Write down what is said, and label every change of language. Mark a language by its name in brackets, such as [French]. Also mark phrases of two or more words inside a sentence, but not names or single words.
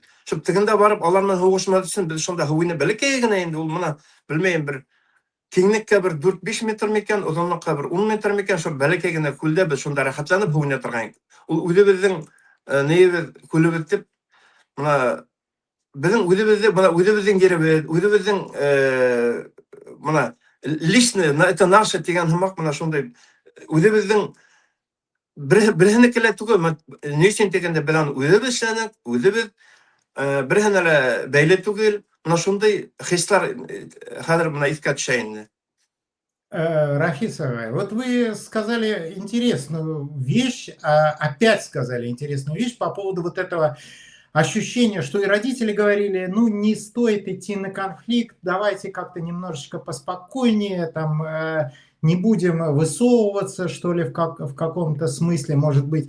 [Bashkir] Шул тегендә барып, алар менән һуғышмаҫ өсөн беҙ шунда һәүенеп, бәләкәй генә инде ул мына, белмәйем, бер киңлеккә бер 4-5 метр микән, оҙонлоҡҡа бер 10 метр микән, шул бәләкәй генә күлдә беҙ шунда рәхәтләнеп һәүенә торғайныҡ. Ул үҙебеҙҙең нейебеҙ, күлебеҙ тип, мына беҙҙең үҙебеҙҙең еребеҙ, үҙебеҙҙең мына [Russian] личное, это наше [Bashkir] тигән һымаҡ, мына шундай үҙебеҙҙең береһенеке лә түгел, ни өсөн тигәндә беҙ аны үҙебеҙ эшләнек, үҙебеҙ береһенә лә бәйле түгел, мына шундай хислар хәҙер мына иҫкә төшә инде. [Russian] Рафиса, вот вы сказали интересную вещь, опять сказали интересную вещь по поводу вот этого ощущения, что и родители говорили, ну, не стоит идти на конфликт, давайте как-то немножечко поспокойнее, там, не будем высовываться, что ли, в каком-то смысле, может быть.